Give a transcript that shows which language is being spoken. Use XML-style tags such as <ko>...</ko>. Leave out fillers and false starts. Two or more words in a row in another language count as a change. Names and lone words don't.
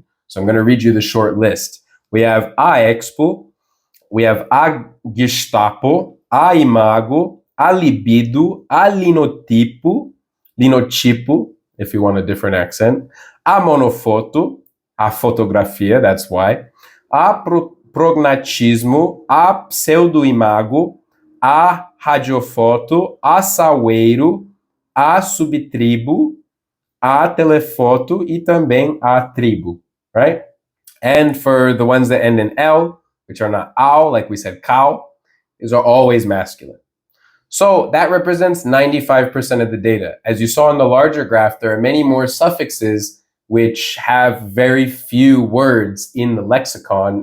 <en>So I'm going to read you the short list. We have a expo, we have a Gestapo, a imago, a libido, a linotipo, if you want a different accent,</en> <pt>a monofoto, a fotografia,</pt> <en>that's why,</en> <pt>a prognatismo, a pseudoimago, a radiofoto, a salgueiro, a subtribo, a telefoto e também a tribo,</pt> <en>right? And for the ones that end in L, which are not ao, like we said, cow, these are always masculine. So that represents 95% of the data. As you saw in the larger graph, there are many more suffixes which have very few words in the lexicon.</en>